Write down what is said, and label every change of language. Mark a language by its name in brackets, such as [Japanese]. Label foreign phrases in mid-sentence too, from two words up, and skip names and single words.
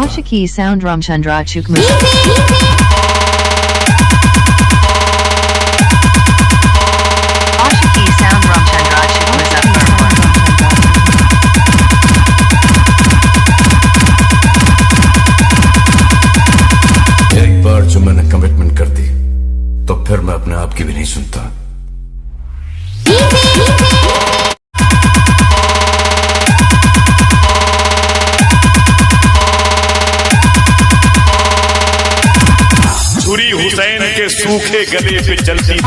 [Hindi] Ashiki Sound Ramchandra Chuk Muzaffarpur। Ashiki Sound Ramchandra Chuk Muzaffarpur। एक बार जो मैंने कमिटमेंट कर दी तो फिर मैं अपने आप की भी नहीं सुनता। छुरी हुसैन के सूखे गले पे चलती थी।